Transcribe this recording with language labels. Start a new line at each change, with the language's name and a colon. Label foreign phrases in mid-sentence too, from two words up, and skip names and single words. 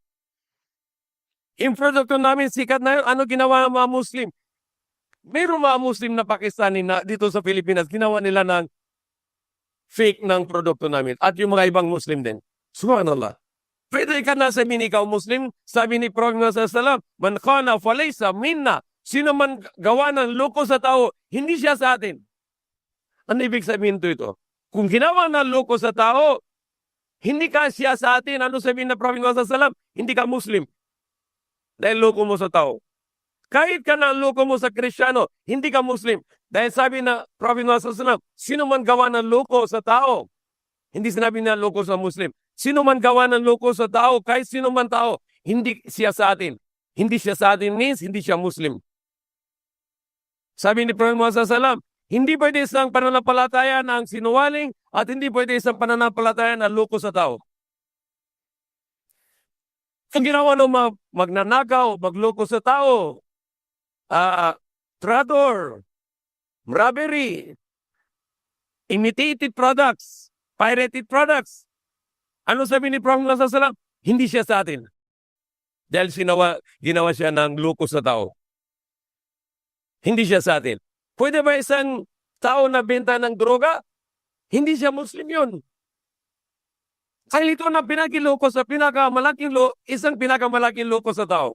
Filipino: Yung produkto namin, sikat na yun. Ano ginawa ng mga Muslim? Mayroong mga Muslim na Pakistani na dito sa Pilipinas, ginawa nila ng fake ng produkto namin at yung mga ibang Muslim din. Subhanallah. Pwede ka na sabihin ikaw Muslim, sabi ni Prophet Muhammad
Arabic: صلى الله عليه وسلم, من خان فليس منا.
Filipino: Sino man gawa ng loko sa tao, hindi siya sa atin. Ano ibig sabihin ito? Kung ginawa ng loko sa tao, hindi ka siya sa atin. Ano sabihin ng Prophet Muhammad
Arabic: صلى الله عليه وسلم?
Filipino: Hindi ka Muslim. Dahil loko mo sa tao. Kahit ka na loko mo sa Kristiyano, hindi ka Muslim. Dahil sabi na Prophet Muhammad
Arabic: صلى الله عليه وسلم,
Filipino: sino man gawa ng loko sa tao, hindi sinabi na loko sa Muslim. Sino man gawa ng loko sa tao, kahit sino man tao, hindi siya sa atin. Hindi siya sa atin means, hindi siya Muslim. Sabi ni Prophet Muhammad
Arabic: صلى الله عليه وسلم,
Filipino: hindi pwede isang pananampalataya ng sinungaling at hindi pwede isang pananampalataya ng loko sa tao. Ang ginawa ng magnanakaw, magloko sa tao,
English: traitor, robbery, imitated products, pirated products.
Filipino: Ano sabi ni Prophet Muhammad
Arabic: صلى الله عليه وسلم?
Filipino: Hindi siya sa atin. Dahil ginawa siya ng loko sa tao. Hindi siya sa atin. Pwede ba isang tao na benta ng droga? Hindi siya Muslim yun. Kaya ito na pinakiloko sa isang pinakamalaking loko sa tao.